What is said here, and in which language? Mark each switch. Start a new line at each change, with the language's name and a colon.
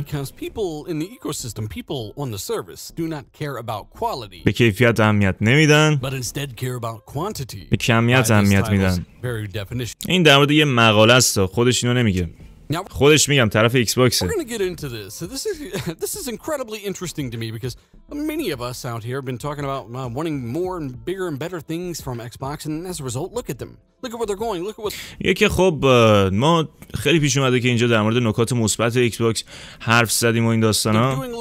English: Because people in the ecosystem, people on the service do not care about quality.
Persian: به کیفیت اهمیت نمیدن.
English: But instead care about quantity.
Persian: به کمیت اهمیت میدن. این در مورد یه مقاله است، خودش اینو نمیگه. خودش میگم طرف ایکس باکسه.
English: We're going to get into this. So this is incredibly interesting to me because many of us out here have been talking about wanting more and bigger and better things from Xbox, and as a result, look at them. Look at where they're going. Look at what.
Persian: یکی خب ما خیلی پیش اومده که اینجا در مورد نکات مثبت ایکس باکس حرف زدیم و این داستانا.